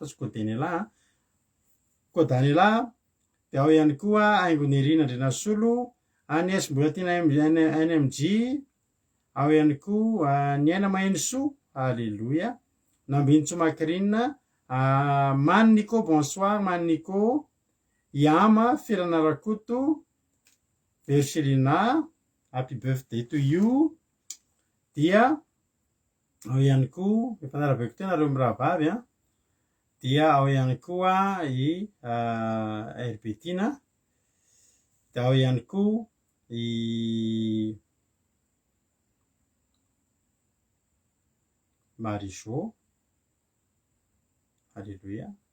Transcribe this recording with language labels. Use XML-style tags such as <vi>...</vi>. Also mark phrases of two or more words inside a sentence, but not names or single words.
<mg>tsy Kodaniela Kodaniela dia ao ihany koa Aingonirina Andrinasolo Agnès mbola tiana NMG ao ihany koa ny Aina Mainisoa aleloia Nambinitsomakrina Maniko bonsoir Maniko Iama Felana Rakoto Verselina</mg> <en>happy birthday to you</en> <mg>dia ao ihany koa efa naraveko tena nareo miravavy dia ao ihany koa i Herbetina de ao ihany koa i Marizô, alleluia.</mg>